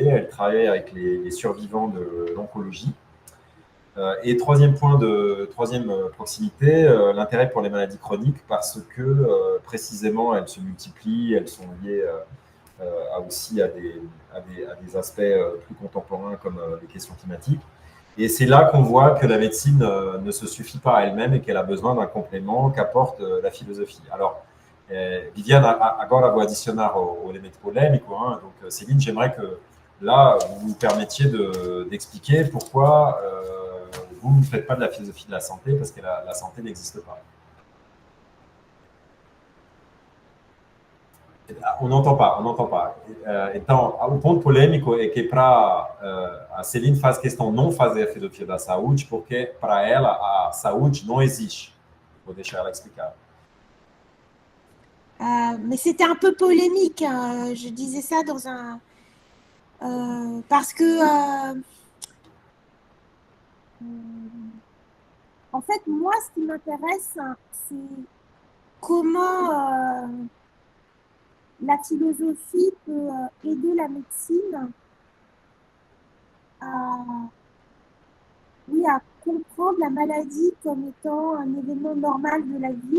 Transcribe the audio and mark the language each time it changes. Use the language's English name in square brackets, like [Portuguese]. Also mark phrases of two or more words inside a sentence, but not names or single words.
[French] Elle travaille avec les survivants de l'oncologie. Et troisième proximité, l'intérêt pour les maladies chroniques, parce que précisément, elles se multiplient, elles sont liées aussi à des aspects plus contemporains comme les questions climatiques. Et c'est là qu'on voit que la médecine ne se suffit pas à elle-même et qu'elle a besoin d'un complément qu'apporte la philosophie. Alors, [Portuguese] Viviane, agora vou adicionar o elemento polêmico. [French] Hein, donc, Céline, j'aimerais que là, vous nous permettiez d'expliquer pourquoi vous ne faites pas de la philosophie de la santé, parce que la santé n'existe pas. On n'entend pas. [Portuguese] Então, o ponto polêmico é que a Céline faz questão não fazer a filosofia da saúde, porque para ela a saúde não existe. Vou deixar ela explicar. [French] Mais c'était un peu polémique. Hein. Je disais ça dans un... parce que... en fait, moi, ce qui m'intéresse, c'est comment la philosophie peut aider la médecine à comprendre la maladie comme étant un événement normal de la vie.